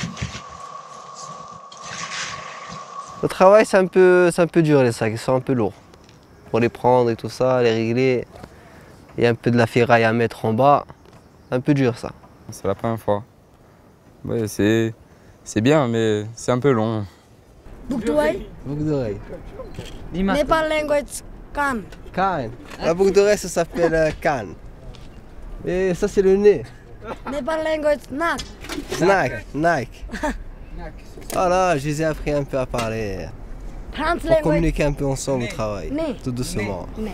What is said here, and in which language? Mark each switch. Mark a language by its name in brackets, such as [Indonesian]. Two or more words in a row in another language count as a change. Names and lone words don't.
[French] Le travail, c'est un peu dur, les sacs, ils sont un peu lourds. Pour les prendre et tout ça, les régler, il y a un peu de la ferraille à mettre en bas, un peu dur ça. C'est la première fois. Ouais, c'est bien, mais c'est un peu long. Boucle d'oreille. Boucle d'oreille. [English] Nepal language, Kan. Kan. [French] La boucle d'oreille, ça s'appelle Kan. Et ça, c'est le nez. Nepal language, Nak. Snack, Nike. Voilà, je les ai appris un peu à parler. Pour communiquer un peu ensemble au travail. Tout doucement.